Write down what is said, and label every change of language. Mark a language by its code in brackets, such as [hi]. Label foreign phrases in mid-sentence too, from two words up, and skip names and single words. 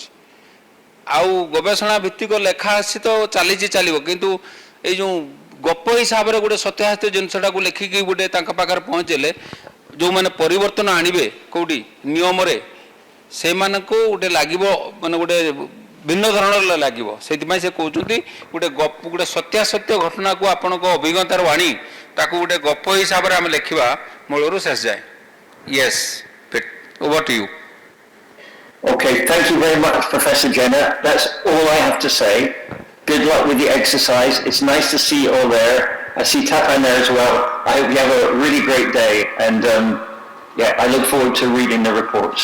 [or] ଆଉ ଗବେଷଣା ଭିତ୍ତିକ ଲେଖା ଆସି ତ ଚାଲିବ, କିନ୍ତୁ ଏଇ ଯେଉଁ ଗପ ହିସାବରେ ଗୋଟେ ସତ୍ୟାସତ୍ୟ ଜିନିଷଟାକୁ ଲେଖିକି ଗୋଟେ ତାଙ୍କ ପାଖରେ ପହଞ୍ଚେଇଲେ ଯେଉଁମାନେ ପରିବର୍ତ୍ତନ ଆଣିବେ କେଉଁଠି ନିୟମରେ ସେମାନଙ୍କୁ ଗୋଟେ ଲାଗିବ ମାନେ ଗୋଟେ ଭିନ୍ନ ଧରଣର ଲାଗିବ. ସେଇଥିପାଇଁ ସେ କହୁଛନ୍ତି ଗୋଟେ ସତ୍ୟାସତ୍ୟ ଘଟଣାକୁ ଆପଣଙ୍କ ଅଭିଜ୍ଞତାରୁ ଆଣି ତାକୁ ଗୋଟେ ଗପ ହିସାବରେ ଆମେ ଲେଖିବା ମୂଳରୁ ଶେଷ ଯାଏ. [en] Yes, over to you. Okay, thank you very much, Professor Jenner. That's all I have to say. Good luck with the exercise. It's nice to see you all there. I see Tapan there as well. I hope you have a really great day, and I look forward to reading the reports.